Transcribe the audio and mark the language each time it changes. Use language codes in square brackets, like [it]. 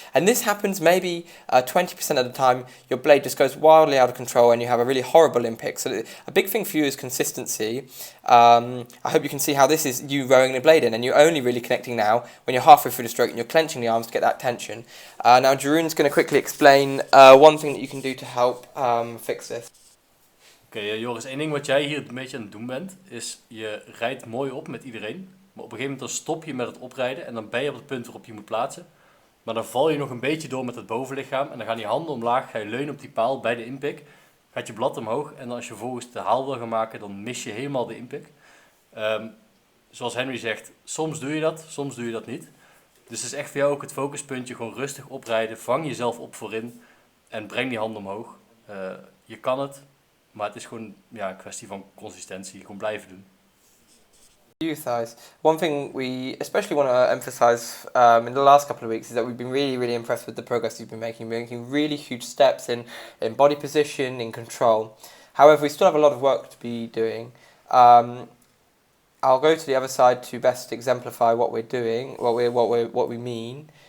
[en] And this happens maybe 20% of the time, your blade just goes wildly out of control and you have a really horrible in-pick. So a big thing for you is consistency. I hope you can see how this is you rowing the blade in, and you're only really connecting now when you're halfway through the stroke and you're clenching the arms to get that tension. Now Jeroen's going to quickly explain one thing that you can do to help fix this. [nl] Oké, Joris, één ding wat jij hier een beetje aan het doen bent, is je rijdt mooi op met iedereen. Maar op een gegeven moment dan stop je met het oprijden en dan ben je op het punt waarop je moet plaatsen. Maar dan val je nog een beetje door met het bovenlichaam en dan gaan die handen omlaag, ga je leunen op die paal bij de inpick. Gaat je blad omhoog en dan als je vervolgens de haal wil gaan maken, dan mis je helemaal de inpick. Zoals Henry zegt, soms doe je dat, soms doe je dat niet. Dus het is echt voor jou ook het focuspuntje, gewoon rustig oprijden, vang jezelf op voorin en breng die handen omhoog. Je kan het. Maar het is gewoon een kwestie van consistentie, gewoon blijven doen. [en] You, Thijs. One thing we especially want to emphasize in the last couple of weeks is that we've been really, really impressed with the progress you've been making. We're making really huge steps in body position, in control. However, we still have a lot of work to be doing. I'll go to the other side to best exemplify what we're doing, what we mean.